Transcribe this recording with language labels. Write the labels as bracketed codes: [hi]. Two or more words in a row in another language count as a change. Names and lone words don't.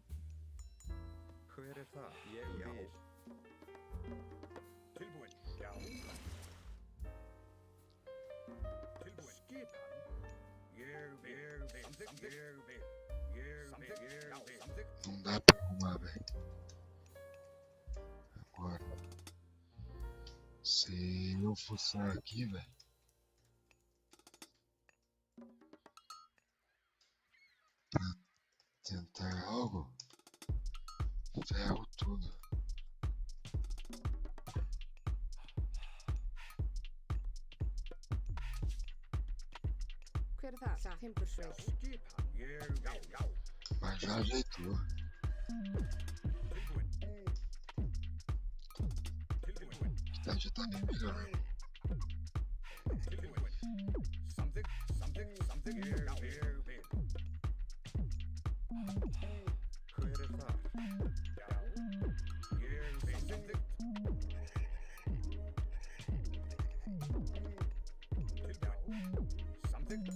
[pt] Não dá pra arrumar, velho. Agora. Sei. eu fuçar aqui, velho. Pra tentar algo. Ferro tudo. [is] Hver er það? Timbursveit. Skipan, já. [pt] Mas já ajeitou. [is] Tilbúin. [pt] Já tá bem melhor. [is] Tilbúin. Samþykkt. Já, ég vil. Hver er þar? Já, ég vil. Samþykkt. Tilbúin. Samþykkt.